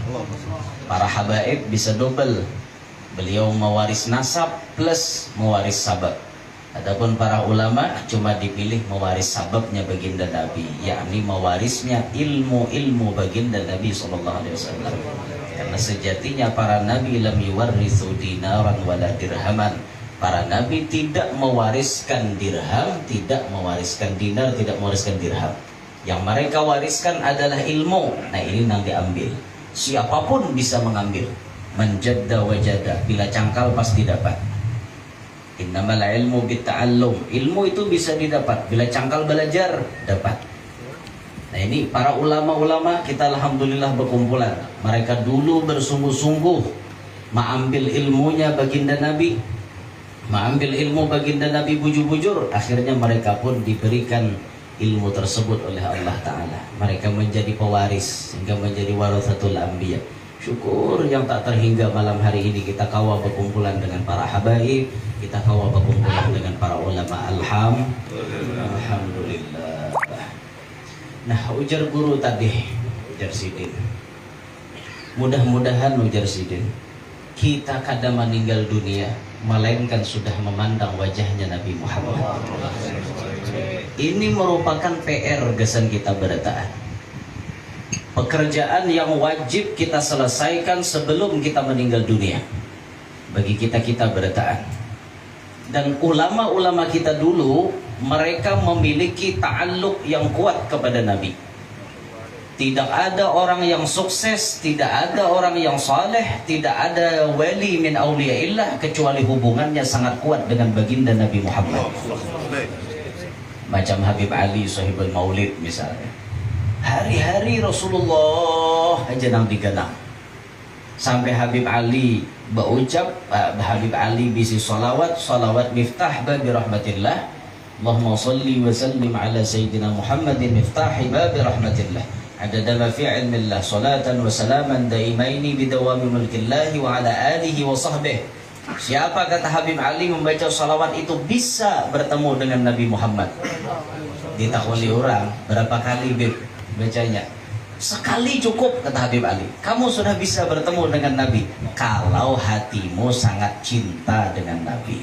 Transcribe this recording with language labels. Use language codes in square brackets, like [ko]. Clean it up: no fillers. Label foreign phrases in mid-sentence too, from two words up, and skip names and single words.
[id] Para habaib bisa double, beliau mewaris nasab plus mewaris sabab. Adapun para ulama cuma dipilih mewaris sababnya baginda Nabi, yakni mewarisnya ilmu-ilmu baginda Nabi SAW. Karena sejatinya para nabi [ar] لم يورثوا دينارا ولا درهما. [id] Para nabi tidak mewariskan dirham, tidak mewariskan dinar, tidak mewariskan dirham. Yang mereka wariskan adalah ilmu. Nah ini yang diambil. Siapapun bisa mengambil. [ar] من جد وجد, [id] bila cangkal pasti dapat. [ar] إنما العلم بالتعلم. [id] Ilmu itu bisa didapat bila cangkal belajar, dapat. Nah ini para ulama-ulama kita alhamdulillah berkumpulan. Mereka dulu bersungguh-sungguh mengambil ilmunya baginda Nabi, mengambil ilmu baginda Nabi bujur-bujur. Akhirnya mereka pun diberikan ilmu tersebut oleh Allah Ta'ala. Mereka menjadi pewaris sehingga menjadi [ar] ورثة الأنبياء. [id] Syukur yang tak terhingga malam hari ini kita kawa berkumpulan dengan para habaib, kita kawa berkumpulan dengan para ulama. Alhamdulillah. Nah ujar guru tadi, ujar Sidin, mudah-mudahan ujar Sidin, kita kadang meninggal dunia melainkan sudah memandang wajahnya Nabi Muhammad. Ini merupakan PR gesan kita berataan, pekerjaan yang wajib kita selesaikan sebelum kita meninggal dunia bagi kita berataan. Dan ulama-ulama kita dulu, mereka memiliki ta'alluq yang kuat kepada Nabi. Tidak ada orang yang sukses, tidak ada orang yang saleh, tidak ada [ar] ولي من أولياء الله [id] kecuali hubungannya sangat kuat dengan baginda Nabi Muhammad. Macam Habib Ali [ar] صاحب المولد [id] misalnya, hari-hari Rasulullah aja nang diganang. Sampai Habib Ali berucap, Habib Ali bisi salawat [ar] مفتاح باب رحمة الله اللهم صل وسلم على سيدنا محمد مفتاح باب رحمة الله عدد ما في علم الله صلاة وسلاما دائمين بدوام ملك الله وعلى آله وصحبه. [id] Siapa kata Habib Ali membaca salawat itu bisa bertemu dengan Nabi Muhammad. Ditakuli orang berapa kali Bib bacanya? Sekali cukup kata Habib Ali. Kamu sudah bisa bertemu dengan Nabi kalau hatimu sangat cinta dengan Nabi.